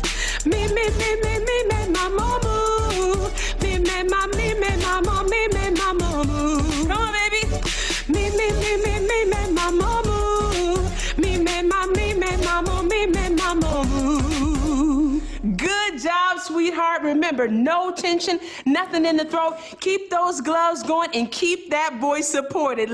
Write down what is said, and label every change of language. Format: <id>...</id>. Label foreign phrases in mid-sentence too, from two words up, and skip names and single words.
<en>Me, my mama. Me, my mama. Me, my mama. Me, my mama. Come on, baby. Me, my mama. Me, my mama. Me, my mama. Me, my mama. Good job, sweetheart. Remember, no tension, nothing in the throat. Keep those gloves going and keep that voice supported.</en>